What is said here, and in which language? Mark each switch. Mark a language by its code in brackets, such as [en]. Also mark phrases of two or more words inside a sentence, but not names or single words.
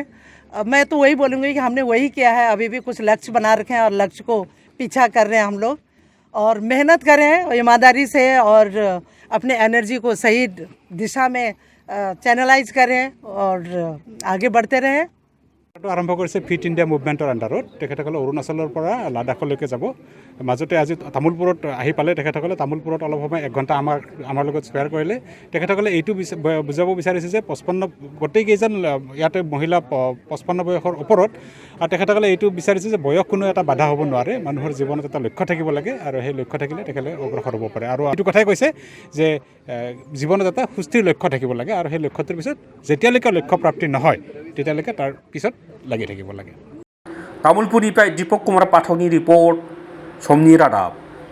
[hi] मैं तो वही बोलूँगी कि हमने वही किया है, अभी भी कुछ लक्ष्य बना रखे हैं और लक्ष्य को पीछा कर रहे हैं हम लोग। और मेहनत करें ईमानदारी से और अपने एनर्जी को सही दिशा में चैनलाइज करें और आगे बढ़ते रहें। [as] আৰম্ভ কৰিছে ফিট ইণ্ডিয়া মুভমেণ্টৰ আণ্ডাৰত তেখেতসকলে অৰুণাচলৰ পৰা লাডাখলৈকে যাব। মাজতে আজি তামুলপুৰত আহি পালে তেখেতসকলে তামুলপুৰত অলপ সময় 1 ঘণ্টা আমাৰ লগত স্পেয়াৰ কৰিলে। তেখেতসকলে এইটো বুজাব বিচাৰিছে যে 55 গোটেইকেইজন ইয়াতে মহিলা 55 বয়সৰ ওপৰত আৰু তেখেতসকলে এইটো বিচাৰিছে যে বয়স কোনো এটা বাধা হ'ব নোৱাৰে, মানুহৰ জীৱনত এটা লক্ষ্য থাকিব লাগে আৰু সেই লক্ষ্য থাকিলে তেখেতসকলে অগ্ৰসৰ হ'ব পাৰে। আৰু এইটো কথাই কৈছে যে জীৱনত এটা সুস্থিৰ লক্ষ্য থাকিব লাগে আৰু সেই লক্ষ্যটোৰ পিছত যেতিয়ালৈকে লক্ষ্য প্ৰাপ্তি নহয় তেতিয়ালৈকে তাৰ পিছত লাগি থাকিব লাগে। [brx] तामुलपुरनिफ्राय दीपक कुमार पाठकनि रिपर्ट समनि रादाब।